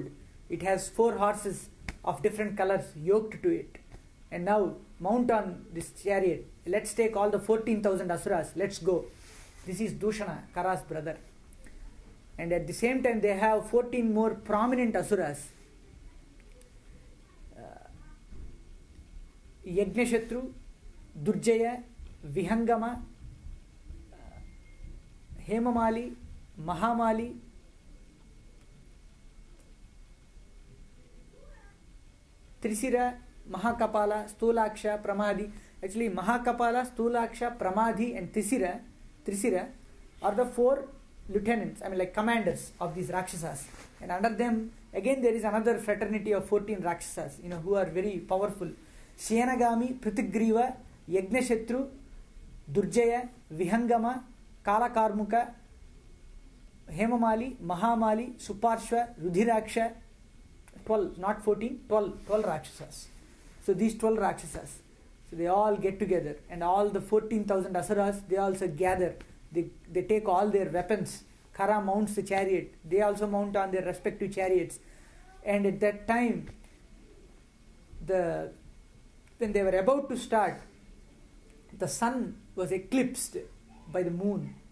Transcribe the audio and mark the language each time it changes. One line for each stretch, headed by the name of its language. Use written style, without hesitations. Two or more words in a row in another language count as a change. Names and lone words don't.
English: It has 4 horses of different colors yoked to it. And now mount on this chariot. Let's take all the 14,000 asuras. Let's go. This is Dushana, Khara's brother. And at the same time they have 14 more prominent asuras. Yajnashatru, Durjaya, Vihangama, Hemamali, Mahamali, Trisira, Mahakapala, Stulaksha, Pramadhi. Actually, Mahakapala, Stulaksha, Pramadhi and Trisira are the 4 lieutenants, commanders of these Rakshasas. And under them, again there is another fraternity of 14 Rakshasas, who are very powerful. Shenagami, Prithigriva, Yajnashatru, Durjaya, Vihangama, Kalakarmuka, Hemamali, Mahamali, Suparshva, Rudhiraksha, 12, not 14, 12 Rakshasas. So these 12 Rakshasas, so they all get together and all the 14,000 asuras, they also gather. They take all their weapons. Khara mounts the chariot. They also mount on their respective chariots. And at that time, when they were about to start, the sun was eclipsed by the moon.